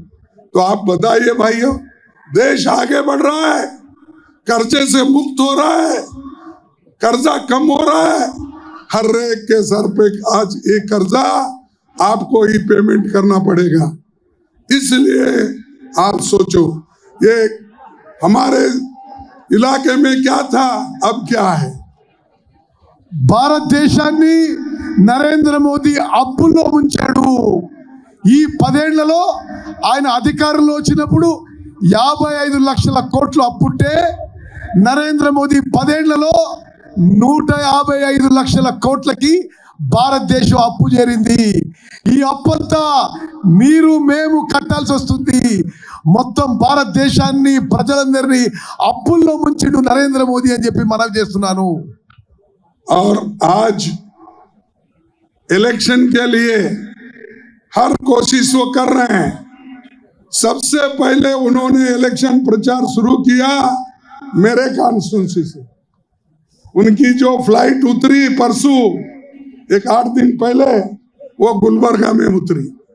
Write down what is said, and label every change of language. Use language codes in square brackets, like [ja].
[hi] तो आप बताइए भाइयों, देश आगे बढ़ रहा है, कर्जे से मुक्त हो रहा है, कर्जा कम हो रहा है, हर एक के सर पे आज एक कर्जा आपको ही पेमेंट करना पड़ेगा। इसलिए आप सोचो, ये हमारे इलाके में क्या था, अब क्या है। [te] భారతదేశాన్ని నరేంద్ర మోదీ అప్పుల్లో ముంచాడు. ఈ 10 ఏళ్లలో ఆయన అధికారంలో వచ్చినప్పుడు 55 లక్షల కోట్లు అప్పుంటే నరేంద్ర మోదీ 10 ఏళ్లలో 155 లక్షల కోట్లకి భారతదేశం అప్పు చేరింది. ఈ అప్పంతా మీరు మేము కట్టాల్సి వస్తుంది. మొత్తం భారతదేశాన్ని ప్రజలందరినీ అప్పుల్లో ముంచిండు నరేంద్ర మోదీ అని చెప్పి మనవి చేస్తున్నాను. [hi] और आज इलेक्शन के लिए हर कोशिश वो कर रहे हैं। सबसे पहले उन्होंने इलेक्शन प्रचार शुरू किया मेरे कॉन्स्टिट्यूंसी से। उनकी जो फ्लाइट उतरी परसों, एक 8 दिन पहले, वो गुलबर्गा में उतरी।